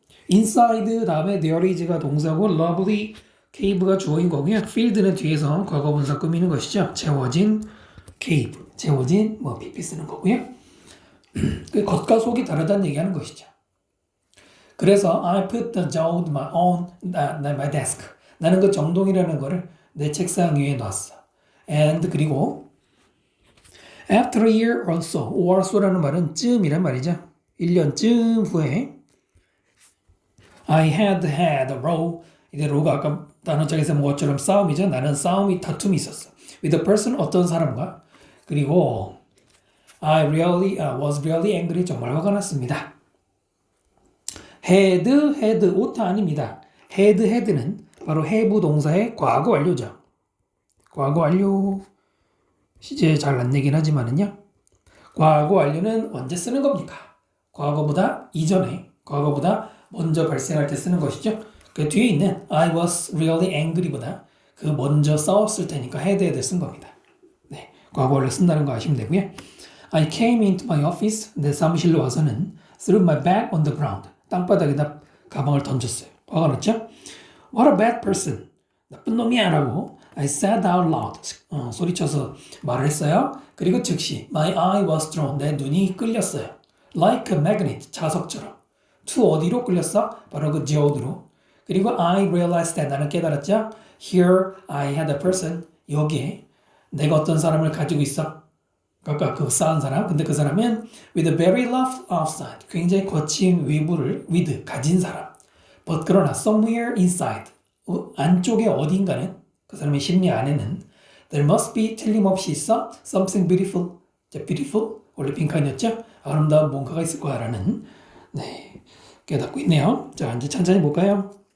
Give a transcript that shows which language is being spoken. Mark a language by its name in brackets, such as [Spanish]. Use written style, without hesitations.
[Korean] inside 다음에 there is가 동사고 lovely cave가 주어인 거고요. field는 뒤에서 과거분사 꾸미는 것이죠. 채워진 cave, 채워진 뭐 pp 쓰는 거고요. 그 겉과 속이 다르다는 얘기하는 것이죠. [English] 그래서 I put the jode on my desk. [Korean] 나는 그 정동이라는 거를 내 책상 위에 놨어. And 그리고 [English] after a year or so [Korean] 라는 말은 쯤이란 말이죠. 1년쯤 후에 [English] I had a row. [Korean] 이제 row가 아까 단어장에서 본 것처럼 싸움이죠. 나는 다툼이 있었어. [English] with a person [Korean] 어떤 사람과 그리고 [English] I was really angry. [Korean] 정말 화가 났습니다. had 오타 아닙니다. had는 바로 have 동사의 과거 완료죠. 과거 완료 시제 잘 안 내긴 하지만은요. 과거 완료는 언제 쓰는 겁니까? 과거보다 이전에, 과거보다 먼저 발생할 때 쓰는 것이죠. 그 뒤에 있는 [English] I was really angry [Korean] 보다 그 먼저 싸웠을 테니까 had를 쓴 겁니다. 네, 과거 완료 쓴다는 거 아시면 되고요. [English] I came into my office. [Korean] 내 사무실로 와서는 [English] threw my bag on the ground. [Korean] 땅바닥에다 가방을 던졌어요. 화가 났죠? [English] What a bad person. [Korean] 나쁜 놈이야 라고 [English] I said out loud. [Korean] 소리쳐서 말을 했어요. 그리고 즉시 [English] my eye was drawn. [Korean] 내 눈이 끌렸어요. [English] Like a magnet. [Korean] 자석처럼. to 어디로 끌렸어? 바로 그 geode로. [English] 그리고 I realized that. [Korean] 나는 깨달았죠? [English] Here I had a person. [Korean] 여기에 내가 어떤 사람을 가지고 있어. 아까 그 싸운 사람. 근데 그 사람은 [English] with a very rough outside. [Korean] 굉장히 거친 외부를 with 가진 사람. [English] But [Korean] 그러나 [English] somewhere inside. [Korean] 안쪽에 어딘가는 그 사람의 심리 안에는 [English] there must be [Korean] 틀림없이 있어 [English] something beautiful. [Korean] beautiful 원래 빈칸이었죠. 아름다운 뭔가가 있을 거야라는 네 깨닫고 있네요. 자 이제 천천히 볼까요?